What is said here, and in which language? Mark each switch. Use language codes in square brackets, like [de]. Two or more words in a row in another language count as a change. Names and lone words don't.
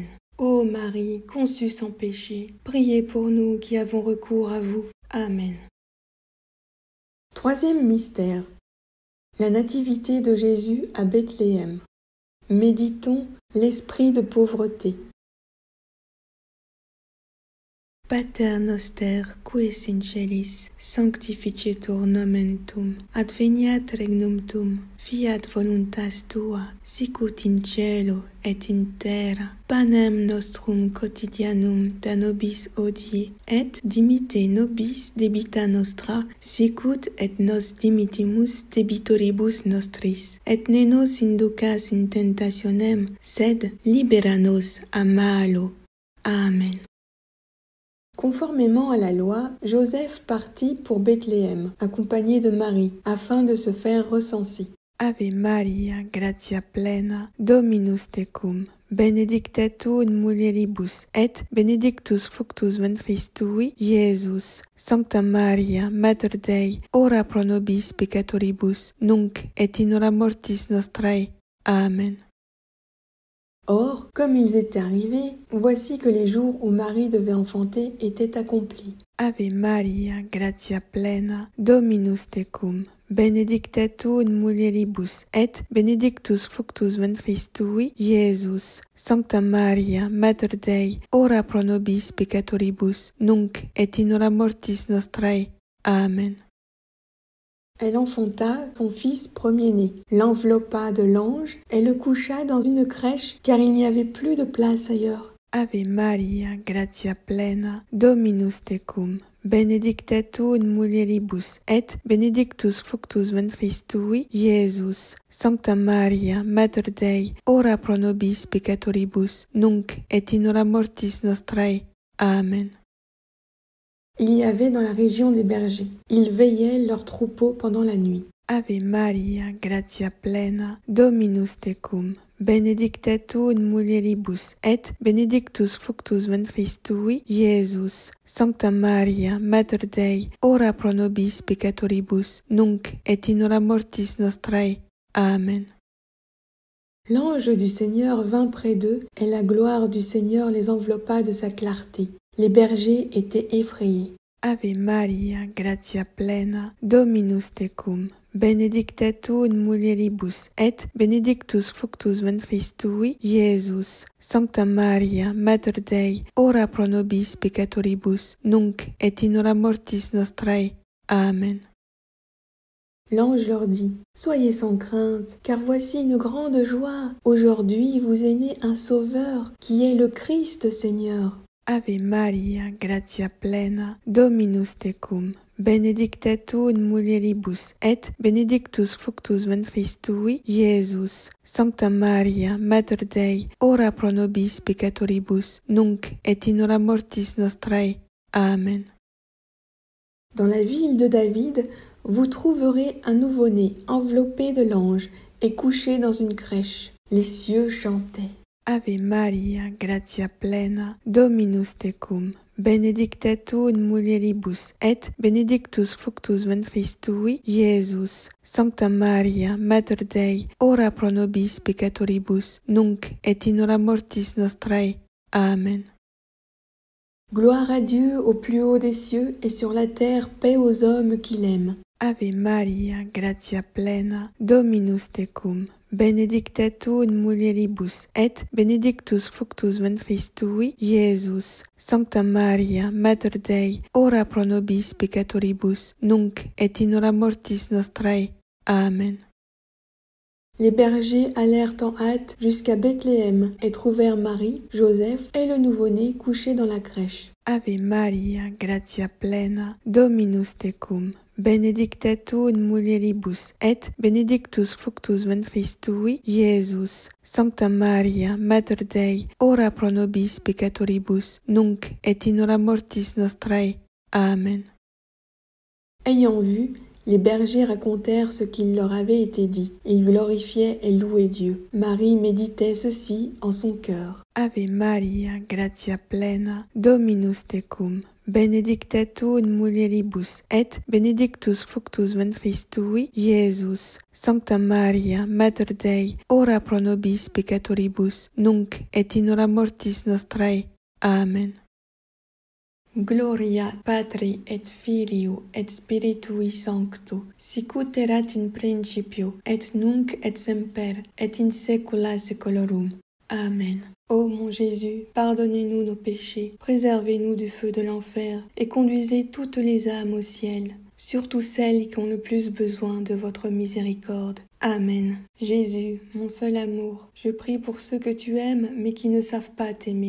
[fr] Ô Marie, conçue sans péché, priez pour nous qui avons recours à vous. Amen. Troisième mystère. La nativité de Jésus à Bethléem. Méditons l'esprit de pauvreté. [la] Pater noster, qui es in celis, sanctificetur nomen tuum, adveniat regnum tuum, fiat voluntas tua, sicut in cielo et in terra. Panem nostrum quotidianum da nobis hodie, et dimitte nobis debita nostra, sicut et nos dimittimus debitoribus nostris. Et ne nos inducas in tentationem, sed libera nos a malo. Amen. [fr] Conformément à la loi, Joseph partit pour Bethléem, accompagné de Marie, afin de se faire recenser. [la] Ave Maria, gratia plena, Dominus tecum, benedicta tu in mulieribus, et benedictus fructus ventris tui, Iesus. Sancta Maria, Mater Dei, ora pro nobis peccatoribus, nunc et in hora mortis nostrae. Amen. [fr] Or, comme ils étaient arrivés, voici que les jours où Marie devait enfanter étaient accomplis. [la] Ave Maria, gratia plena, Dominus tecum, benedicta tu in mulieribus, et benedictus fructus ventris tui, Iesus. Sancta Maria, Mater Dei, ora pro nobis peccatoribus, nunc et in hora mortis nostrae. Amen. [fr] Elle enfanta son fils premier-né, l'enveloppa de lange et le coucha dans une crèche car il n'y avait plus de place ailleurs. [la] Ave Maria, gratia plena, Dominus tecum, benedicta tu in mulieribus, et benedictus fructus ventris tui, Iesus. Sancta Maria, Mater Dei, ora pro nobis peccatoribus, nunc et in hora mortis nostrae. Amen. [fr] Il y avait dans la région des bergers. Ils veillaient leurs troupeaux pendant la nuit. [la] Ave Maria, gratia plena, Dominus tecum, benedicta tu in mulieribus, et benedictus fructus ventris tui, Iesus. Sancta Maria, Mater Dei, ora pro nobis peccatoribus, nunc et in hora mortis nostrae. Amen. [fr] L'ange du Seigneur vint près d'eux, et la gloire du Seigneur les enveloppa de sa clarté. Les bergers étaient effrayés. [la] Ave Maria, gratia plena, Dominus tecum, benedicta tu in mulieribus, et benedictus fructus ventris tui, Iesus. Sancta Maria, Mater Dei, ora pro nobis peccatoribus, nunc et in hora mortis nostrae. Amen. [fr] L'ange leur dit, « Soyez sans crainte, car voici une grande joie. Aujourd'hui vous est né un Sauveur, qui est le Christ Seigneur. [la] Ave Maria, gratia plena, Dominus tecum, benedicta tu in mulieribus, et benedictus fructus ventris tui, Iesus. Sancta Maria, Mater Dei, ora pro nobis peccatoribus, nunc et in hora mortis nostrae. Amen. [fr] Dans la ville de David, vous trouverez un nouveau-né enveloppé de l'ange et couché dans une crèche. Les cieux chantaient. [la] Ave Maria, gratia plena, Dominus tecum, benedicta tu in mulieribus, et benedictus fructus ventris tui, Iesus. Sancta Maria, Mater Dei, ora pro nobis peccatoribus, nunc et in hora mortis nostrae. Amen. [fr] Gloire à Dieu au plus haut des cieux et sur la terre paix aux hommes qui l'aiment. [la] Ave Maria, gratia plena, Dominus tecum, benedicta tu in mulieribus, et benedictus fructus ventris tui, Iesus. Sancta Maria, Mater Dei, ora pro nobis peccatoribus, nunc et in hora mortis nostrae. Amen. [fr] Les bergers allèrent en hâte jusqu'à Bethléem et trouvèrent Marie, Joseph et le nouveau-né couchés dans la crèche. [la] Ave Maria, gratia plena, Dominus tecum, benedicta tu in mulieribus, et benedictus fructus ventris tui, Iesus. Sancta Maria, Mater Dei, ora pro nobis peccatoribus, nunc et in hora mortis nostrae. Amen. [fr] Ayant vu, les bergers racontèrent ce qu'il leur avait été dit. Ils glorifiaient et louaient Dieu. Marie méditait ceci en son cœur. [la] Ave Maria, gratia plena, Dominus tecum, benedicta tu in mulieribus, et benedictus fructus ventris tui, Iesus. Sancta Maria, Mater Dei, ora pro nobis peccatoribus, nunc et in hora mortis nostrae. Amen. Gloria Patri et Filio et Spiritui Sancto, sicut erat in principio, et nunc et semper, et in saecula saeculorum. Amen. [fr] Ô mon Jésus, pardonnez-nous nos péchés, préservez-nous du feu de l'enfer, et conduisez toutes les âmes au ciel, surtout celles qui ont le plus besoin de votre miséricorde. Amen. Jésus, mon seul amour, je prie pour ceux que tu aimes mais qui ne savent pas t'aimer.